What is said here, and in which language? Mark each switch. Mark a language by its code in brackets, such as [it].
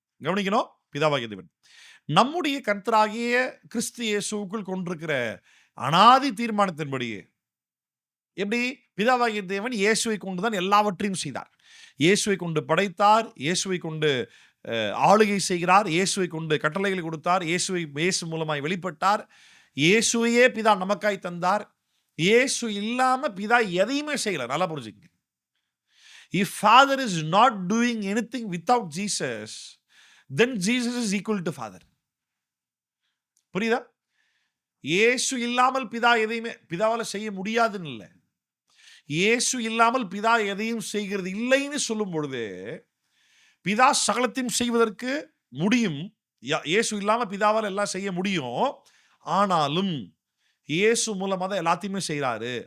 [ta] கவனிக்கணும், பிதாவாகிய தேவன். நம்முடைய கர்த்தராகிய கிறிஸ்து இயேசுவுக்குள் கொண்டிருக்கிற அனாதி தீர்மானத்தின்படியே, எப்படி பிதாவாகிய தேவன் இயேசுவை கொண்டுதான் எல்லாவற்றையும் செய்தார். இயேசுவை கொண்டு படைத்தார், இயேசுவை கொண்டு ஆளுகை செய்கிறார், இயேசுவை கொண்டு கட்டளைகளை கொடுத்தார், இயேசு மூலமாய் வெளிப்பட்டார், இயேசுவையே பிதா நமக்காய் தந்தார். இயேசு இல்லாம பிதா எதையுமே செய்யல. நல்லா புரிஞ்சுக்கங்க. [en] If Father is not doing anything without Jesus, then Jesus is equal to Father. [ta] புரியுதா? இயேசு இல்லாமல் பிதா எதையுமே பிதாவால செய்ய முடியாதுன்னு இல்லை. இயேசு இல்லாமல் பிதா எதையும் செய்கிறது இல்லைன்னு சொல்லும் பொழுது, பிதா சகலத்தையும் செய்வதற்கு முடியும். இயேசு இல்லாம பிதாவால் எல்லாம் செய்ய முடியும். ஆனாலும் இயேசு மூலமாக தான் எல்லாத்தையுமே செய்கிறாரு.